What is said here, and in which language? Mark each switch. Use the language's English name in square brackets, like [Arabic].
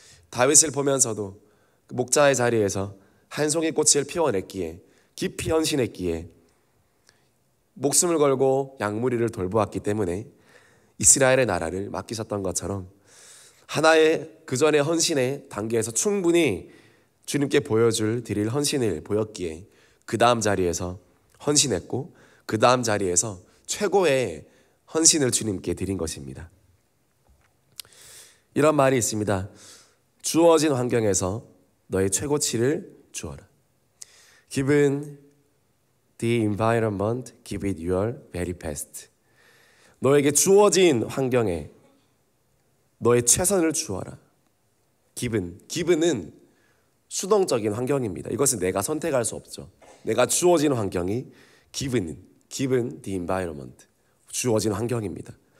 [Korean] 다윗을 보면서도 그 목자의 자리에서 한 송이 꽃을 피워냈기에, 깊이 헌신했기에, 목숨을 걸고 양무리를 돌보았기 때문에 이스라엘의 나라를 맡기셨던 것처럼 하나의 그 전의 헌신의 단계에서 충분히 주님께 드릴 헌신을 보였기에 그 다음 자리에서 헌신했고, 그 다음 자리에서 최고의 헌신을 주님께 드린 것입니다. 이런 말이 있습니다. 주어진 환경에서 너의 최고치를 주어라. [English] Given the environment, give it your very best. [Korean] 너에게 주어진 환경에 너의 최선을 주어라. given은 수동적인 환경입니다. 이것은 내가 선택할 수 없죠. 내가 주어진 환경이 [English] given the environment, [Korean] 주어진 환경입니다.